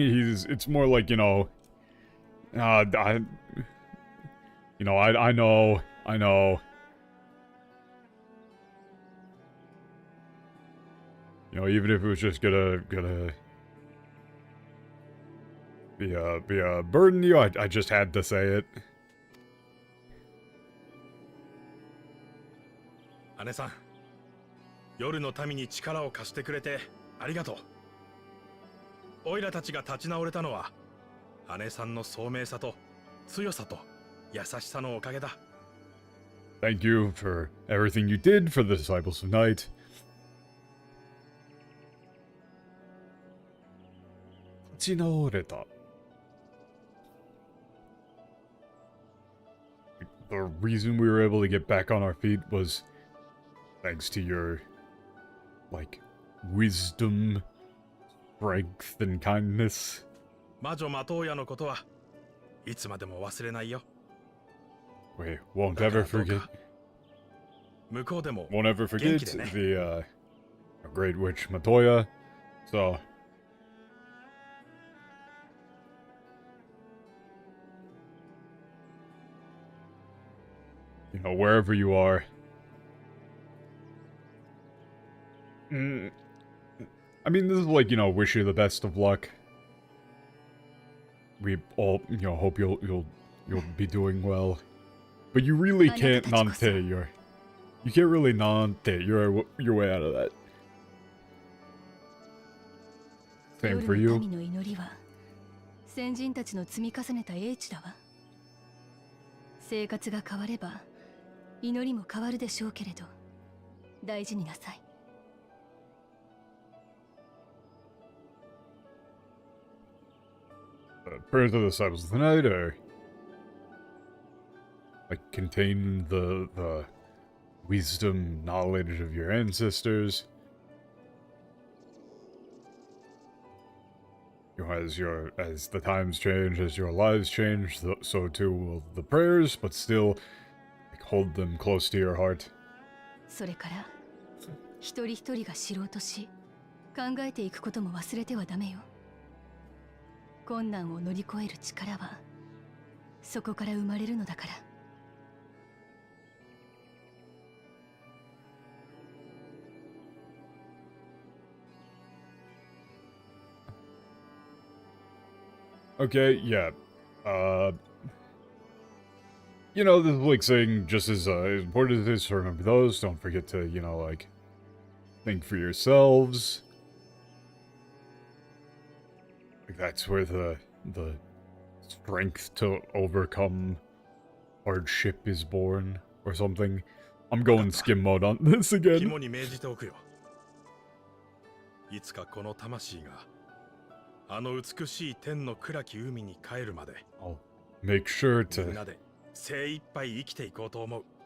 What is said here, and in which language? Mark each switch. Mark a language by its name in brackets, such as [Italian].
[English] It's more like, you know, I know. You know, even if it was just gonna be a burden to you, I just had to say it. [Japanese] 姉さん、夜の民に力を貸してくれてありがとう。オイラたちが立ち直れたのは姉さんの聡明さと強さと優しさのおかげだ。 [English] Thank you for everything you did for the Disciples of Night. [Japanese] 立ち直れた。 [English] The reason we were able to get back on our feet was thanks to your, like, wisdom, strength, and kindness. [Japanese] 魔女マトーヤのことはいつまでも忘れないよ。 [English] We won't ever forget. [Japanese] 向こうでも [English] Won't ever forget [Japanese] 元気でね。 [English] the great witch Matoya. So, you know, wherever you are. I mean, this is like, you know, wish you the best of luck. We all, you know, hope you'll be doing well. But you really can't nante you can't really nante your way out of that. Same for you. [Japanese] 民の祈りは先人たちの積み重ねた英知だわ。生活が変われば祈りも変わるでしょうけれど、大事になさい。 [English] Prayers of the Disciples of the Night are like contain the wisdom, knowledge of your ancestors. You know, as the times change, as your lives change, so too will the prayers, but still like, hold them close to your heart. [Japanese] それから一人一人が知ろうとし、考えていくことも忘れてはダメよ。困難を乗り越える力はそこから生まれるのだから。 [English] Okay, yeah. You know, this is like saying just as important as it is to remember those, don't forget to, you know, like, think for yourselves. Like, that's where the strength to overcome hardship is born, or something. I'm going skim mode on this again. [Japanese] 肝に銘じておくよ。いつかこの魂があの美しい天の暗き海に帰るまで [English] I'll make sure [Japanese] みん [English] to... [Japanese] なで精一杯生きていこうと思う。